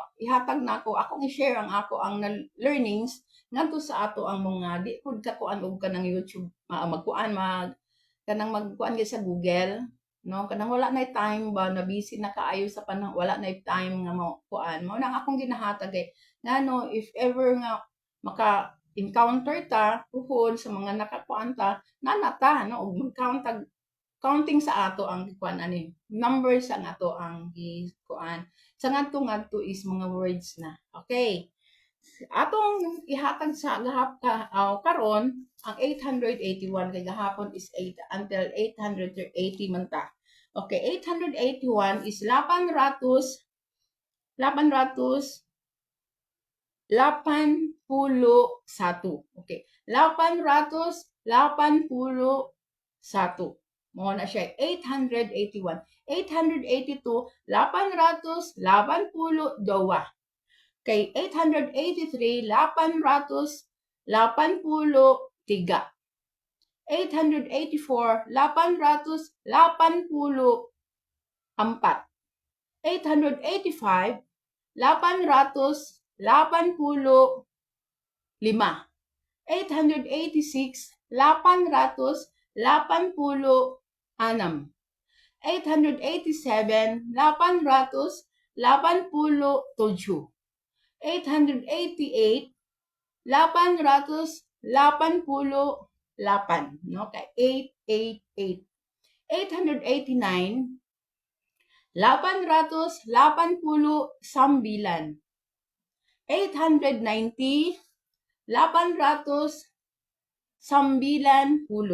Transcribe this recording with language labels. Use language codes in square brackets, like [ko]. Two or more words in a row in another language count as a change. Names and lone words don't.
[ceb] Ihatag na ako, akong i-share ang learnings ngadto sa ato ang mga di pud kakuan og kanang YouTube magkuan kanang magkuan sa Google, no, kanang wala na time ba na busy na kaayo sa panahon, wala na time nga mo kuan mo nang akong ginahatag ngano [en] if ever [ceb] nga maka encounter ta puhon sa mga nakakuan ta nanata, no, og counting sa ato ang kuan ani numbers ang ato ang kuan sa ngadto is mga words na. Okay, atong ihatag sa karon ang 881 kay gahapon is 8 until 880 man ta. Okay, 881 is 8 ratos 81. Okay, 8 ratos 81. Mo na siya 881. 882 8 ratos 82. Kay 883 8 ratos 83. 884 8 ratos 84. 885 8 ratos 85. 886 8 ratos 86. 887 8 ratos 87. 888 8 ratos 88, no? Kay 888. 889 8 ratos 89. 890 8 ratos 90.